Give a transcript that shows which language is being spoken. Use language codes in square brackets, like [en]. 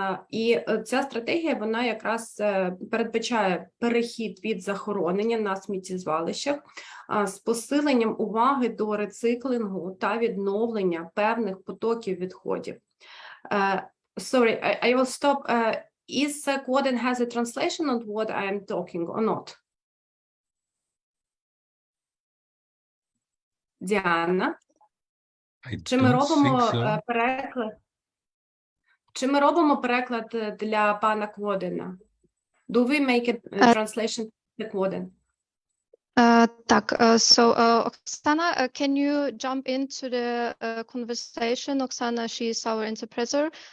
[uk] І ця стратегія, вона якраз передбачає перехід від захоронення на сміттєзвалищах з посиленням уваги до рециклінгу та відновлення певних потоків відходів. [en] Sorry, I will stop. Is Quaden has a translation on what I am talking or not? [uk] Діана, чи ми робимо переклад? Чи ми робимо переклад для пана Кводена? [en] Do we make a translation to Quaden? [uk] Так, [en] so Oksana, can you jump into the conversation? Oksana, she is our interpreter.